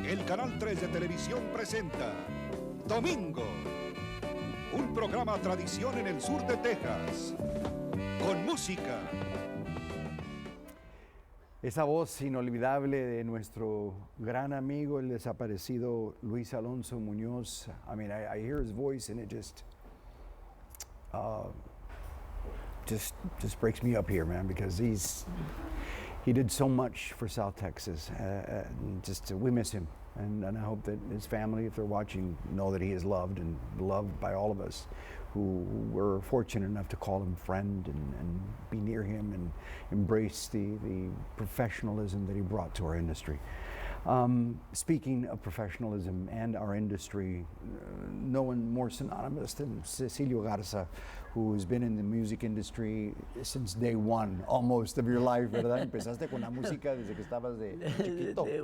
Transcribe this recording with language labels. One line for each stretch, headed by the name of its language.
Spanish: Canal 3 de Televisión presenta Domingo, un programa tradición en el sur de Texas, con música. Esa voz inolvidable de nuestro gran amigo, el desaparecido Luis Alonso Muñoz.
English: I mean, I hear his voice and it just breaks me up here, man, because he did so much for South Texas. We miss him, and I hope that his family, if they're watching, know that he is loved and beloved by all of us who were fortunate enough to call him friend and be near him and embrace the professionalism that he brought to our industry. Speaking of professionalism and our industry, no one more synonymous than Cecilio Garza, who has been in the music industry since day one, almost, of your life, ¿verdad?
Spanish: Empezaste con la música desde que estabas de chiquito.